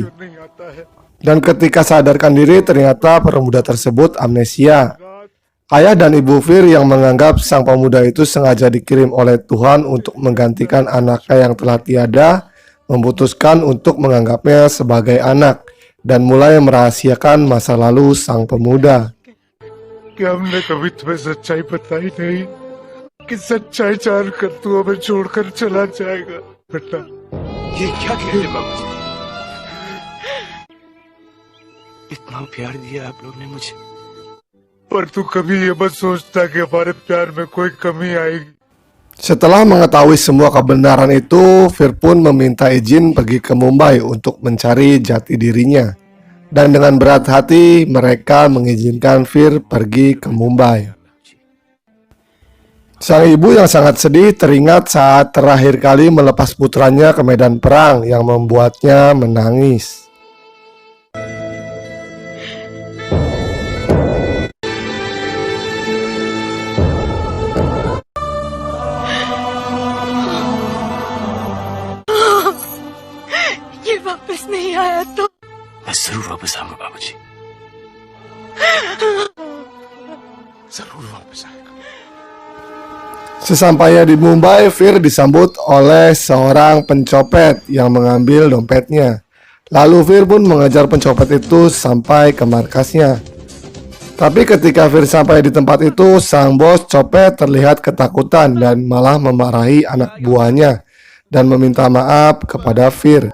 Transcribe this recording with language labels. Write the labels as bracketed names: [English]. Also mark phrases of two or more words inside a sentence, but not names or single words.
[Indonesian] Dan ketika sadarkan diri, ternyata pemuda tersebut amnesia. Ayah dan ibu Fir yang menganggap sang pemuda itu sengaja dikirim oleh Tuhan untuk menggantikan anaknya yang telah tiada, memutuskan untuk menganggapnya sebagai anak dan mulai merahasiakan masa lalu sang pemuda. [Hindi] क्या हमने कभी तुम्हें सच्चाई बताई नहीं कि सच्चाई जानकर तू हमें छोड़कर चला जाएगा बेटा। ये क्या कह रहे बाबा जी। इतना प्यार दिया आप लोग ने मुझे। पर तू कभी ये मत सोचता कि हमारे प्यार में कोई कमी आएगी। [Indonesian] Setelah mengetahui semua kebenaran itu, Fir pun meminta izin pergi ke Mumbai untuk mencari jati dirinya. Dan dengan berat hati, mereka mengizinkan Fir pergi ke Mumbai. Sang ibu yang sangat sedih teringat saat terakhir kali melepas putranya ke medan perang yang membuatnya menangis. [Hindi] ये वापस नहीं आया तो मैं जरूर वापस आऊंगा बाबा जी, जरूर वापस आएगा। [Indonesian] Sesampainya di Mumbai, Fir disambut oleh seorang pencopet yang mengambil dompetnya. Lalu Fir pun mengejar pencopet itu sampai ke markasnya. Tapi ketika Fir sampai di tempat itu, sang bos copet terlihat ketakutan dan malah memarahi anak buahnya dan meminta maaf kepada Fir.